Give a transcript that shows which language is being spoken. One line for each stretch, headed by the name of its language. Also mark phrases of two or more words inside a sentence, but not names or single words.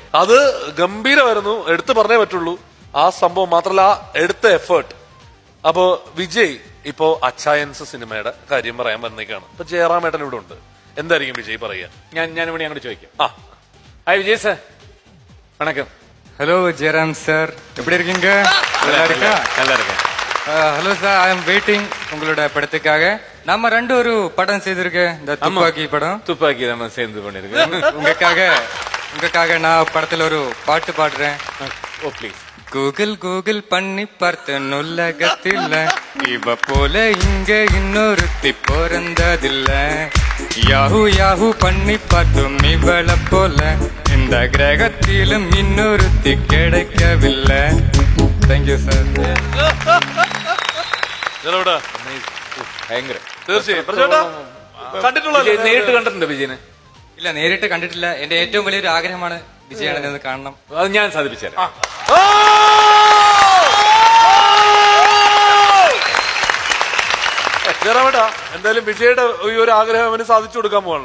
Malayalam: അത് ഗംഭീരമായിരുന്നു, എടുത്തു പറഞ്ഞേ പറ്റുള്ളൂ. ആ സംഭവം മാത്രമല്ല, ആ എടുത്ത എഫേർട്ട്. അപ്പോ വിജയ് ഇപ്പോ അച്ചായൻസ് സിനിമയുടെ കാര്യം പറയാൻ വന്നേക്കാണ്. ഇപ്പൊ ജയറാമേട്ടൻ ഇവിടെ ഉണ്ട്. എന്തായിരിക്കും വിജയ് പറയുക? ഞാൻ ഇവിടെ അങ്ങോട്ട് ചോദിക്കാം. ആ, ഹായ് വിജയ് സാർ, വണക്കം.
Tamil: ஹலோ ஜெயராம் சார், எப்படி இருக்கீங்க? நல்லா இருக்கா? நல்லா இருக்கேன். ஹலோ சார்,
English: I am waiting
Tamil: உங்களோட படத்துக்காக. நம்ம 2 ஒரு படம் செய்திருக்கேன், இந்த துப்பாக்கி படம். துப்பாக்கி நம்ம சேர்ந்து பண்ணிருக்கேன். உங்களுக்காக நான் படத்துல ஒரு பாட்டு பாடுறேன். ஓ ப்ளீஸ். கூகுள் கூகுள் பண்ணி பார்த்த நுல்லகத்தில்ல, இவ போல இங்க இன்னொருத்தி பிறந்ததில்ல. யாஹூ யாஹூ பண்ணி பார்த்தும் இவள போல இந்த கிரகத்திலும் இன்னொருத்தி கிடைக்கவில்லை.
English: thank you sir.
Malayalam: ഭയങ്കര തീർച്ചയായും കണ്ടിട്ടുള്ള നേരിട്ട് കണ്ടിട്ടുണ്ട് വിജയനെ? ഇല്ല, നേരിട്ട് കണ്ടിട്ടില്ല. എന്റെ ഏറ്റവും വലിയൊരു ആഗ്രഹമാണ് വിജയാണെന്ന് കാണണം. അത് ഞാൻ സാധിപ്പിച്ചുതരാം. ജയറാമേട്ടാ, എന്തായാലും വിജയുടെ ഈ ഒരു ആഗ്രഹം അവന് സാധിച്ചു കൊടുക്കാൻ പോകാണല്ലോ.